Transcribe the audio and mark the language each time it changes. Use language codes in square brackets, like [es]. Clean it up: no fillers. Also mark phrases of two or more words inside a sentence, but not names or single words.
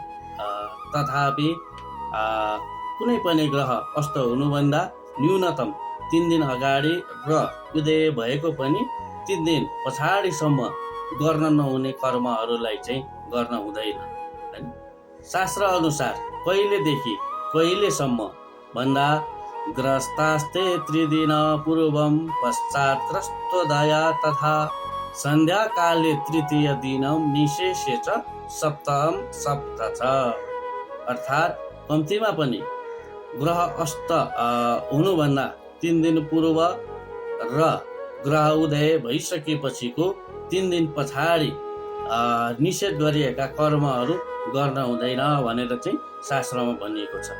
[ne] तथापि कुनै पनि ग्रह अस्त हुनुभन्दा न्यूनतम 3 दिन अगाडि र उदय भएको पनि 3 दिन पछाडिसम्म गर्न नहुने कर्महरूलाई चाहिँ गर्न हुँदैन। शास्त्र अनुसार कहिलेदेखि कहिलेसम्म भन्दा [sa] ग्रस्तास्ते त्रिदिन पूर्वम पश्चात् ग्रस्तोदया तथा सन्ध्याकाले तृतीय दिनम निशेषे च सप्तम सप्त छ। [ne] अर्थात् कम्तीमा पनि ग्रह अस्त हुनुभन्दा 3 दिन पूर्व र ग्रह उदय भइसकेपछिको 3 दिन पछाडि निषेध गरिएका कर्महरू गर्न हुँदैन भनेर चाहिँ शास्त्रमा भनिएको छ।